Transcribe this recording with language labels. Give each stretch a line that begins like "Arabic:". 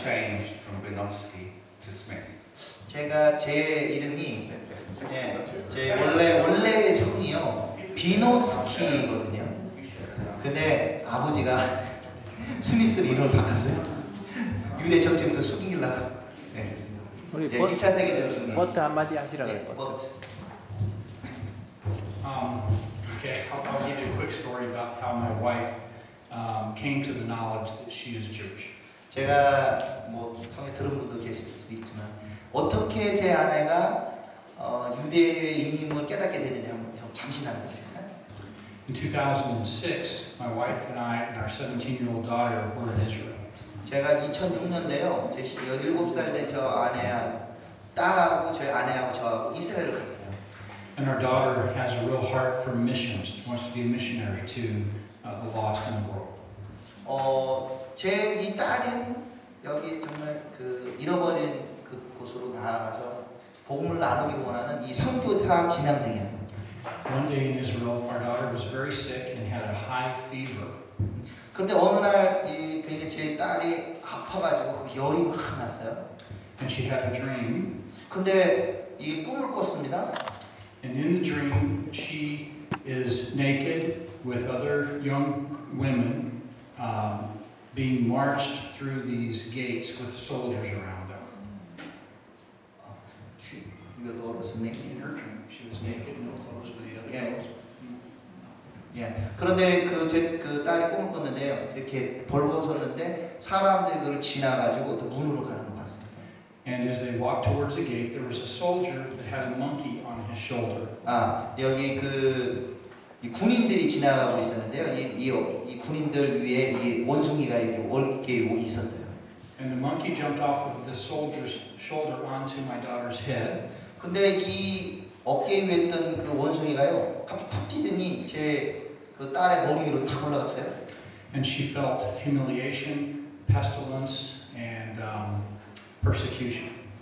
English: changed from Binovsky to Smith.
Korean: 제가 제 이름이 제 원래 성이요 비노스키거든요. 근데 아버지가 스미스로 이름을 바꿨어요. 유대 정책에서 숨기려고. 네. 우리 2차 세계대전 중에. 버트 한마디 하시라고 네, 해요. 버트.
English: Okay, I'll give you a quick story about how my wife came to the knowledge that she is Jewish.
Korean: 제가 뭐 처음에 들은 분도 계실 수도 있지만 어떻게 제 아내가 유대인임을 깨닫게 되는지 한번 잠시 나누겠습니다.
English: In 2006, my wife and I and our 17-year-old daughter were in Israel.
Korean: 제가 2006년도에요. 제 17살 된 저 아내하고 딸하고 저희 아내하고 저하고 이스라엘을 갔어요.
English: And our daughter has a real heart for missions, wants to be a missionary to the lost in the world.
Korean: 제 이 딸은 여기 정말 그 잃어버린 그 곳으로 나아가서 복음을 나누기 원하는 이 선교사 지망생이에요.
English: One day in Israel, our daughter was very sick and had a high fever.
Korean: 그런데 어느 날 그러니까 제 딸이 아파가지고 그 열이 막 났어요.
English: And she had a dream.
Korean: 근데 이 꿈을 꿨습니다.
English: And in the dream, she is naked with other young women being marched through these gates with soldiers around them. your daughter sleeping? In her dream, she was naked, no clothes with the other Yeah. girls.
Korean: 예. 그런데 그 딸이 꿈을 꿨는데요. 이렇게 벌거벗었는데 사람들이 그걸 지나가지고 또 문으로 가는 것 같습니다.
English: And as they walked towards the gate, there was a soldier that had a monkey on his shoulder.
Korean: 아, 여기 이 군인들이 지나가고 있었는데요. 이 군인들 위에 이 원숭이가 이렇게 있었어요.
English: And the monkey jumped off of the soldier's shoulder onto my daughter's head.
Korean: 근데 이 어깨 위에 있던 그 원숭이가요. 갑자기 푹 뛰더니 제 그 딸의 머리 위로 탁 올라갔어요.
English: And she felt humiliation, pestilence, and persecution.